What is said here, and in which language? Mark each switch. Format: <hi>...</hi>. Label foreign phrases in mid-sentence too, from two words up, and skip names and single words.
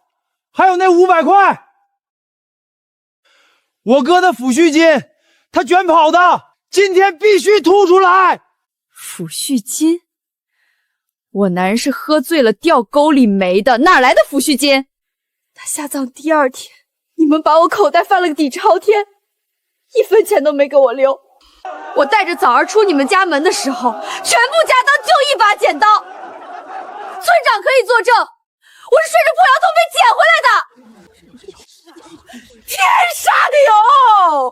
<zh>還有那500塊，我哥的撫恤金，他捲跑的，今天必須吐出來。撫恤金？我男人是喝醉了掉溝裡沒的，哪來的撫恤金？他下葬第2天，你們把我口袋翻了個底朝天，1分錢都沒給我留。我帶着棗兒出你們家門的時候，全部家當就1把剪刀。村長可以作證，我是順着破窑洞被撿回來的。天殺的喲！</zh>